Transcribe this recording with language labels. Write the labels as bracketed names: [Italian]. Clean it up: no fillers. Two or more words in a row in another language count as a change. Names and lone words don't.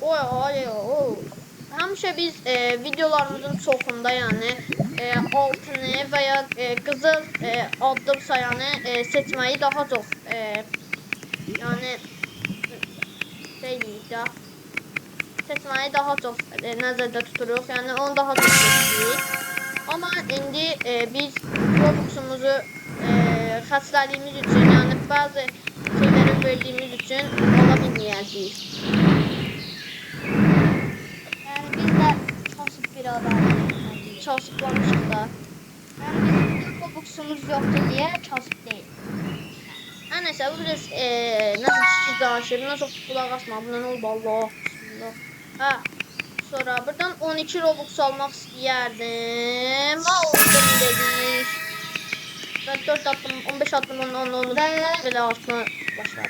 [Azerbaijani] Həmişə biz videolarımızın çoxunda yəni altını və ya qızıl addım sayanı seçməyi daha çox yəni seçməyi daha çox nəzərdə tuturuq. Yəni onu daha çox seçirik. Amma indi biz Robux'umuzu xərclədiyimiz üçün, yəni bəzi şeyləri verdiyimiz üçün ala bilməyəcəyik. [Turkish] Yani biz de kasıp bir adamız. [Azerbaijani] Çalışıblamışıq da. [Turkish] Yani bizim Robux'umuz yoktu diye kasıp değil. [Azerbaijani] Hər nəsə, bu biraz nəsə kişi danışır, nəsə qulaq asma, buna nə oldu Allah. Bismillah. Hə, sonra buradan 12 Robux almaq istəyərdim. Aldım dedik. Və 4 attım, 15 attım, onu belə atma başladı.